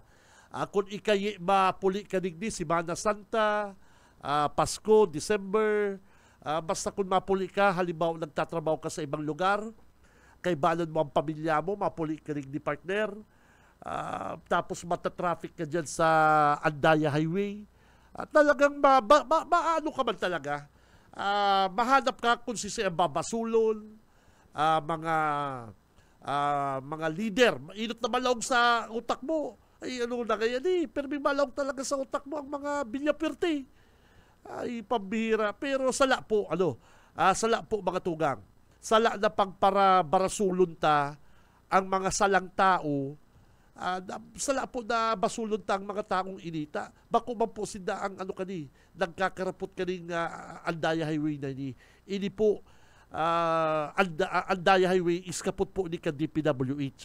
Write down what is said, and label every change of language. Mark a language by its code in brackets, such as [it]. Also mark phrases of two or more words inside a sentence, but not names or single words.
[bik] Kung ikay mapuli ka digdi, Semana Santa, Pasko, December, basta kung mapuli ka, halimbawa nagtatrabaho ka sa ibang lugar, kay balan mo ang pamilya mo, mapuli ka digdi partner, tapos matatraffic ka dyan sa Andaya Highway. Talagang maano ka man talaga. Mahanap ka kung sisi ang babasulon, mga leader. Inot na malawag sa utak mo. Ay ano na kaya pero may malawag talaga sa utak mo ang mga bilyapirte. Ay pambihira. Pero sala po, sala po mga tugang. Sala na pagpara barasulon ta ang mga salang tao. Sala po na basulon ta ang mga taong inita. Bako man po sida ang nagkakarapot kaning Andaya Highway na ini. Ini po, Andaya Highway is kapot po ni DPWH.